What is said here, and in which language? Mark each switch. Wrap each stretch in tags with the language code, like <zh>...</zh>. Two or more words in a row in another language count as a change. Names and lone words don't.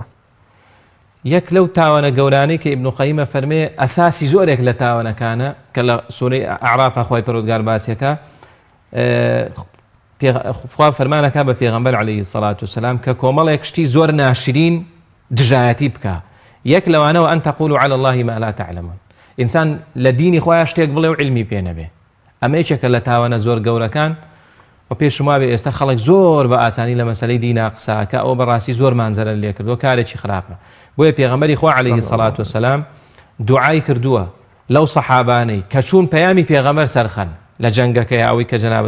<ckb>یەک لەو تاوانە گەورانەی کە ئیبن قەییمە فەرمێ ئەساسی زۆرێک لە تاوانەکانە کە لە سوورەی ئەعرافە خۆی پەروەردگار باسیەکە خوا فەرمانەکە بە پێغەمبەر</ckb> <ar>عەلەیهی سەڵات وسەلام</ar> <ckb>کە کۆمەڵێک شتی زۆر ناشرین دژایەتی بکە یەک لەوانەوە</ckb> <ar>ئەن تەقولوا عەلە الله ما لا تعلمون</ar> <ckb>ئینسان لە دینی خۆیان شتێک بڵێ و علمی پێ نەبێ ئەمە یەکێکە لە تاوانە زۆر گەورەکان و پێشم وابێ ئێستا خەڵک زۆر بە ئاسانی لە مەسەلەی دینا قساکە ئەو بەڕاستی زۆر مانزەرە لێ کردووە کارێکی خراپە بۆیە پێغەمبەری خوا</ckb> <ar>عەلەیهی سەڵات وسەلام</ar> <ckb>دوعای کردووە لەو سەحابانەی کە چوون پەیامی پێغەمبەر سەرخەن لە جەنگەکەی ئەوەی کە جەنابەت</ckb>